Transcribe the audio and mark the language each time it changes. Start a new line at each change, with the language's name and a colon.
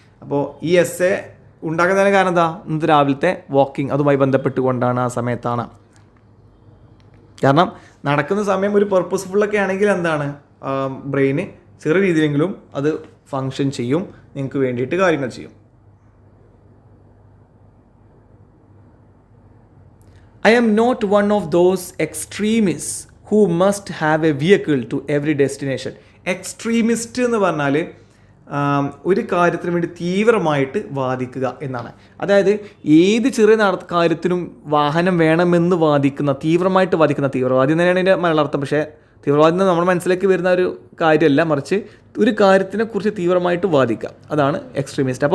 Malayalam: അപ്പോൾ ഈ എസ്സേ ഉണ്ടാക്കുന്നതിന് കാരണം എന്താ? ഇന്നത്തെ രാവിലത്തെ വാക്കിംഗ് അതുമായി ബന്ധപ്പെട്ടുകൊണ്ടാണ്, ആ സമയത്താണ്. കാരണം നടക്കുന്ന സമയം ഒരു പർപ്പസ്ഫുള്ളൊക്കെ ആണെങ്കിൽ എന്താണ്, ബ്രെയിന് ചെറിയ രീതിയിലെങ്കിലും അത് ഫങ്ഷൻ ചെയ്യും, നിങ്ങൾക്ക് വേണ്ടിയിട്ട് കാര്യങ്ങൾ ചെയ്യും.
English: I am not one of those extremists who must have a vehicle to every destination.
Malayalam: Extremist എന്ന് പറഞ്ഞാൽ ഒരു കാര്യത്തിന് വേണ്ടി തീവ്രമായിട്ട് വാദിക്കുക എന്നാണ്. അതായത് ഏത് ചെറിയ കാര്യത്തിനും വാഹനം വേണമെന്ന് വാദിക്കുന്ന, തീവ്രമായിട്ട് വാദിക്കുന്ന തീവ്രവാദി തന്നെയാണ് ഇതിൻ്റെ മലയാളാർത്ഥം. പക്ഷേ തീവ്രവാദി നമ്മുടെ മനസ്സിലേക്ക് വരുന്ന ഒരു കാര്യമല്ല, മറിച്ച് ഒരു കാര്യത്തിനെക്കുറിച്ച് തീവ്രമായിട്ട് വാദിക്കുക, അതാണ് എക്സ്ട്രീമിസ്റ്റ്.